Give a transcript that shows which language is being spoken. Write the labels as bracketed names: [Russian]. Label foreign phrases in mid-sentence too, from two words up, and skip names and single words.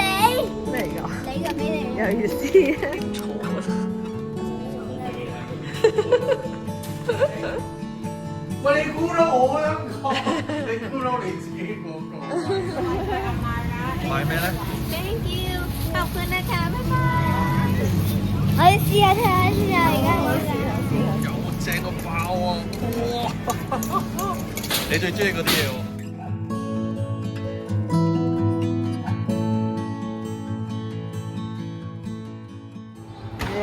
[Cantonese] 咩嚟㗎？你個俾你。有意思。喂，你估到我嗰個，你估到你自己嗰個。買咩咧？ [English] Thank you， [Thai] ขอบคุณนะคะบ๊ายบาย [Cantonese] 我要試下睇下先啊，而家有正個爆啊！哇！你最中意嗰啲嘢喎？哇！